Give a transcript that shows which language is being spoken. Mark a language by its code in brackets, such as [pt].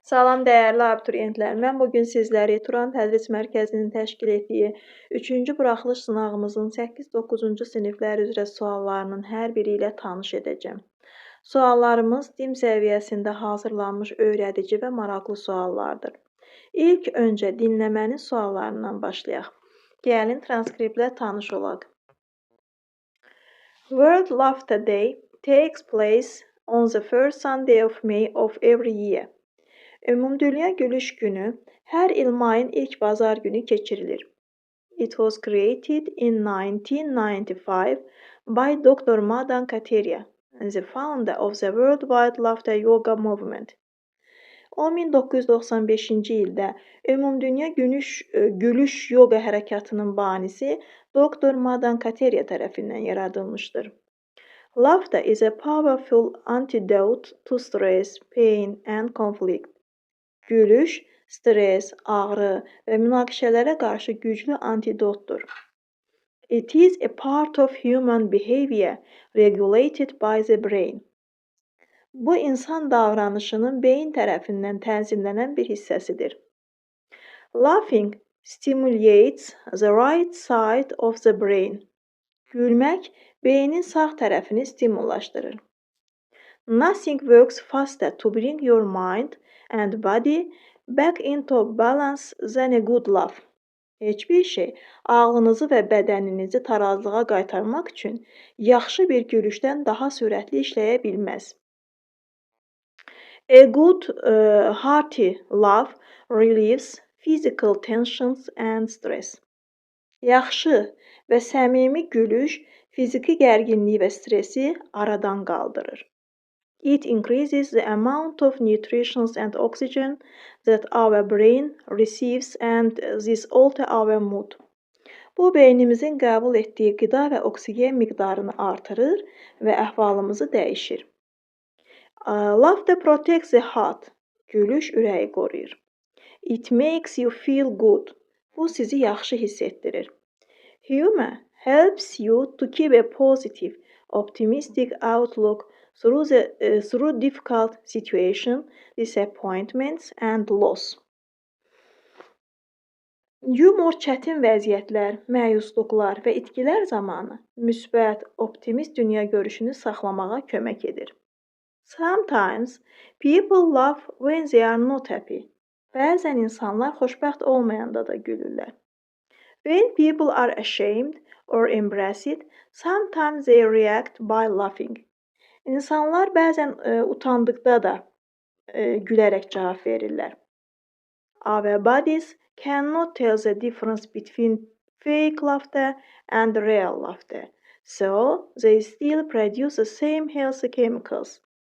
[az] Salam dəyərli abituriyentlər. Mən bu gün sizləri Turan Tədris Mərkəzinin təşkil etdiyi 3-cü buraxılış sınağımızın 8-9-cu siniflər üzrə suallarının hər biri ilə tanış edəcəm. Suallarımız DİM səviyyəsində hazırlanmış öyrədici və maraqlı suallardır. İlk öncə dinləmənin suallarından başlayaq. Gəlin transkriptlə tanış olaq. [en] World Laughter Day takes place on the first Sunday of May of every year. [az] Ümumdünya Gülüş Günü hər il mayın ilk bazar günü keçirilir. [en] It was created in 1995 by Dr. Madan Kateria, the founder of the Worldwide Laughter Yoga Movement. [az] O 1995-ci ildə Ümumdünya Gülüş Yoga Hərəkatının banisi Dr. Madan Kateria tərəfindən yaradılmışdır. [en] Laughter is a powerful antidote to stress, pain and conflict. [az] Gülüş, stres, ağrı və münaqişələrə qarşı güclü antidotdur. [en] It is a part of human behavior regulated by the brain. [az] Bu, insan davranışının beyin tərəfindən tənzimlənən bir hissəsidir. [en] Laughing stimulates the right side of the brain. [az] Gülmək, beynin sağ tərəfini stimullaşdırır. [en] Nothing works faster to bring your mind and body back into balance than a good laugh. [az] Heç bir şey ağlınızı və bədəninizi tarazlığa qaytarmaq üçün yaxşı bir gülüşdən daha sürətli işləyə bilməz. [en] A good hearty laugh relieves physical tensions and stress. [az] Yaxşı və səmimi gülüş fiziki gərginliyi və stresi aradan qaldırır. [en] It increases the amount of nutrition and oxygen that our brain receives and this alters our mood. [az] Bu, beynimizin qəbul etdiyi qida və oksigen miqdarını artırır və əhvalımızı dəyişir. [en] Laughter protects the heart. [az] Gülüş ürəyi qoruyur. [en] It makes you feel good. [az] Bu, sizi yaxşı hiss etdirir. [en] Humor helps you to keep a positive, optimistic outlook through difficult situations, disappointments and loss. [az] Yumor çətin vəziyyətlər, məyusluqlar və itkilər zamanı müsbət, optimist dünya görüşünü saxlamağa kömək edir. [en] Sometimes people laugh when they are not happy. [az] Bəzən insanlar xoşbəxt olmayanda da gülürlər. [en] When people are ashamed or embarrassed, sometimes they react by laughing. [az] İnsanlar bəzən utandıqda da gülərək cavab verirlər. [en] Our bodies cannot tell the difference between fake laughter and real laughter, so they still produce the same healthy chemicals.